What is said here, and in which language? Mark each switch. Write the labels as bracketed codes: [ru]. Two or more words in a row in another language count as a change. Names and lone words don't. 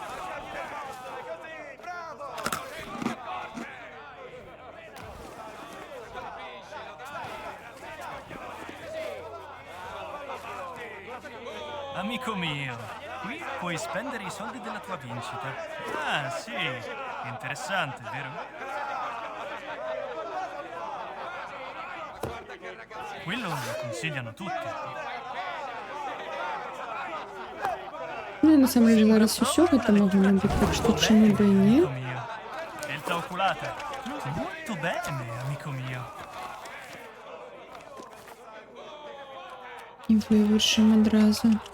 [it] Amico mio, qui puoi spendere i soldi della tua vincita. Ah, sì, interessante, vero? Quello lo consigliano tutti. [ru] Ну, на самом деле, [uk] зараз [ru] усё это [uk] можна набити, так що чому би і ні. [it] Amico mio, scelta oculata. Molto bene, amico mio. [uk] І вивчимо одразу.